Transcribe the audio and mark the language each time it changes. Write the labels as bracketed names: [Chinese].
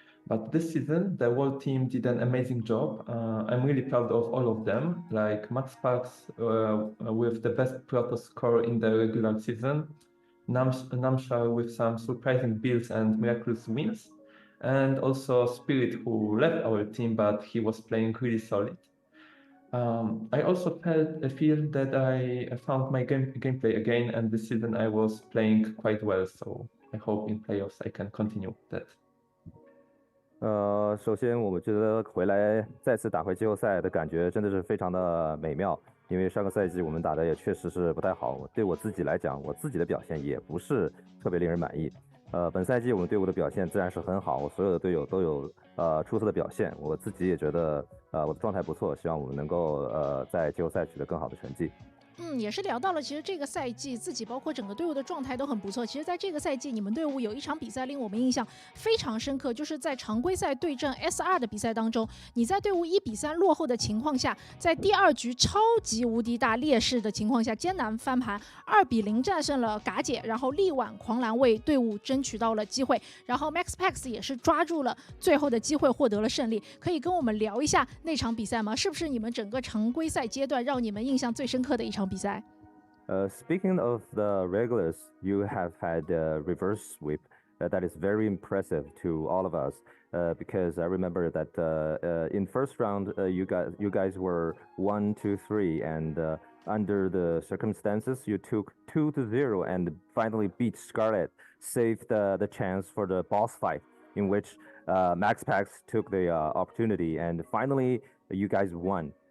[English] But this season, the whole team did an amazing job. I'm really proud of all of them, like MaxPax with the best Protoss score in the regular season, Namshar with some surprising builds and miraculous wins, and also Spirit, who left our team, but he was playing really solid. I also feel that I found my gameplay again, and this season I was playing quite well, so I hope in playoffs I can continue that. [Chinese] 首先我们觉得回来再次打回季后赛的感觉真的是非常的美妙，因为上个赛季我们打的也确实是不太好，对我自己来讲，我自己的表现也不是特别令人满意。本赛季我们队伍的表现自然是很好，所有的队友都有出色的表现，我自己也觉得我的状态不错，希望我们能够在季后赛取得更好的成绩。也是聊到了，其实这个赛季自己包括整个队伍的状态都很不错。其实在这个赛季，你们队伍有一场比赛令我们印象非常深刻，就是在常规赛对阵 S2 的比赛当中，你在队伍1-3落后的情况下，在第2局超级无敌大劣势的情况下艰难翻盘，2-0战胜了嘎姐，然后力挽狂澜为队伍争取到了机会，然后 MaxPax 也是抓住了最后的机会获得了胜利。可以跟我们聊一下那场比赛吗？是不是你们整个常规赛阶段让你们印象最深刻的一场比赛 [English] ？Speaking of the regulars, you have had a reverse sweep that is very impressive to all of us. Because I remember that in first round you guys were 1-2-3, and under the circumstances you took 2-0 and finally beat Scarlet, saved the chance for the boss fight in which MaxPax took the opportunity, and finally you guys won.